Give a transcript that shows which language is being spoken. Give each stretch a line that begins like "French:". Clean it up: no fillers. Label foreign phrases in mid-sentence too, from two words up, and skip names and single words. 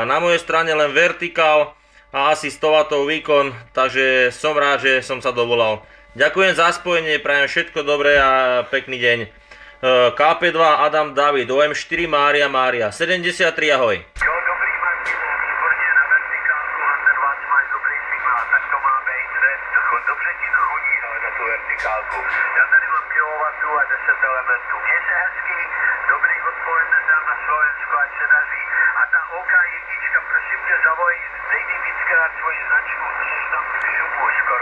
Slovak: Na mojej strane len vertikál a asi 100 W výkon, takže som rád, že som sa dovolal. Ďakujem za spojenie, prajem všetko dobré a pekný deň. KP2 Adam David, OM4 Mária Mária, 73, ahoj.
Czech: Jo, dobrý Martine, výborně na vertikálku, Hunter Watch máš dobrý signál, tak to má být, dobře ti to chodí, ale na tu vertikálku. Já tady mám kilowattu a 10 elementů. Měj se hezky, dobrý odpoledne tam na Slovensku, ať se daří. A ta OK1, prosím tě, zavolej, dej mi víckrát svoji značku, to jsi tam v šumu skoro.